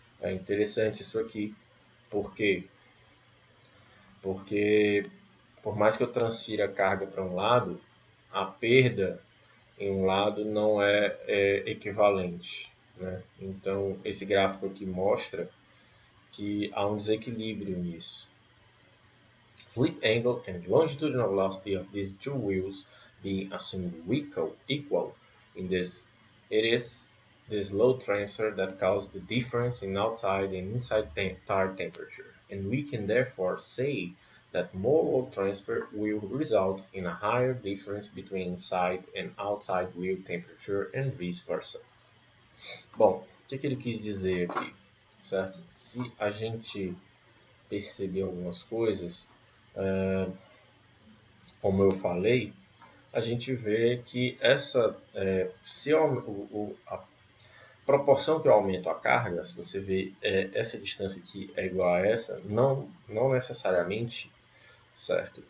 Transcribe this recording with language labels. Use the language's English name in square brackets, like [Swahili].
[Portuguese] É interessante isso aqui, porque por mais que eu transfira a carga para um lado, a perda em um lado não é equivalente, né? Então esse gráfico aqui mostra que há um desequilíbrio nisso. [English] Slip angle and longitudinal velocity of these two wheels being assumed equal in this, it is this load transfer that causes the difference in outside and inside tire temperature, and we can therefore say that more load transfer will result in a higher difference between inside and outside wheel temperature and vice versa. [Portuguese] Bom, o que ele quis dizer aqui, certo? Se a gente perceber algumas coisas, como eu falei, a gente vê que se a proporção que eu aumento a carga, se você vê essa distância aqui é igual a essa, não necessariamente, certo?